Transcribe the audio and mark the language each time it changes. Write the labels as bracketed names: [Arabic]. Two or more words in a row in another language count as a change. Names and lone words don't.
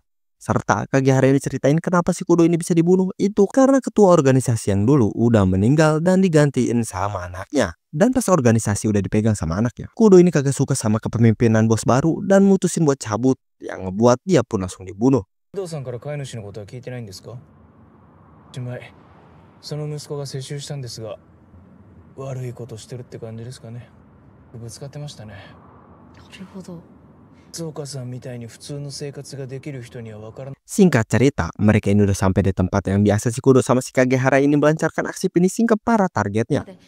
[Indonesian] Serta Kagehara ini ceritain kenapa si Kudo ini bisa dibunuh itu karena ketua organisasi yang dulu udah meninggal dan digantiin sama anaknya. Dan pas organisasi udah dipegang sama anaknya, Kudo ini kagak suka sama kepemimpinan bos baru dan mutusin buat cabut, yang ngebuat dia pun langsung dibunuh. [Japanese] 工藤さんから飼い主のことは聞いてないんですか？前、その息子が接収したんですが、悪いことしてるって感じですかね。ぶつかってましたね。なるほど。 [Indonesian] Singkat cerita, mereka ini udah sampai di tempat yang biasa si Kudo sama si Kagehara ini melancarkan aksi finishing ke para targetnya.